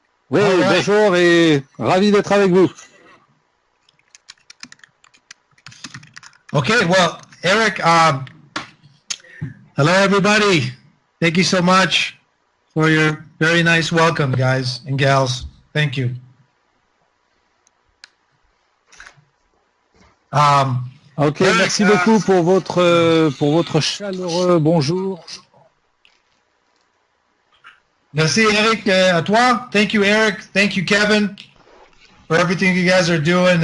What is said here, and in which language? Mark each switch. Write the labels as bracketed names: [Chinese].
[French] Oui, bonjour et ravi d'être avec vous. [English] Okay, well, Eric, hello, everybody. Thank you so much for your very nice welcome, guys and gals. Thank you. Ok, Eric, [French] merci beaucoup pour votre chaleureux bonjour. Merci, Eric, à toi. [English] Thank you, Eric. Thank you, Kevin, for everything you guys are doing.